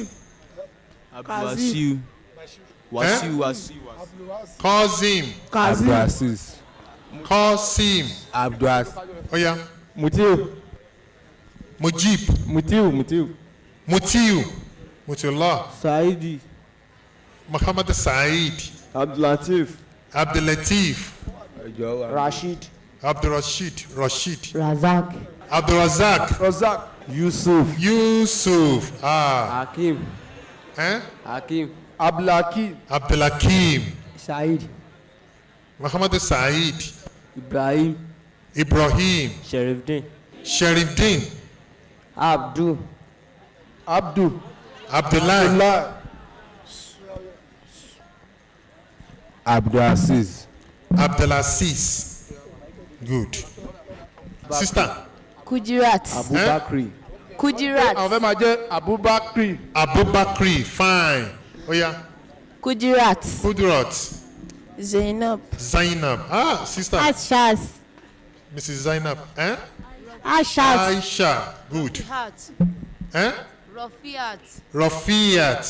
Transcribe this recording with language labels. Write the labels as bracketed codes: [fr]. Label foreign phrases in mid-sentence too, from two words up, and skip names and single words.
[yo] Abdulwasiu. Wasiu. Kazim. Abdulaziz. Qasim. Abdulaziz. Oya. Mutiu. Mujib. Mutiullah. Saidi. Muhammad Said. Abdulatif. Abdulatif. Rashid. Rashid. Razak. Abdulrazak. Yusuf. Hakim. Abdulakim. Said. Muhammad Said. Ibrahim. Sharifdin. Abdullah. Abdulaziz. [en] Good. Sister. Kudirat. Kudirat. [yo] Àwọn fẹ́ máa jẹ́ Abubakri. Fine. Oya. Kudirat. [en] Zainab. Sister. Ashaz. Mrs. Zainab. Ashaz. Aisha. Good. Rafiat.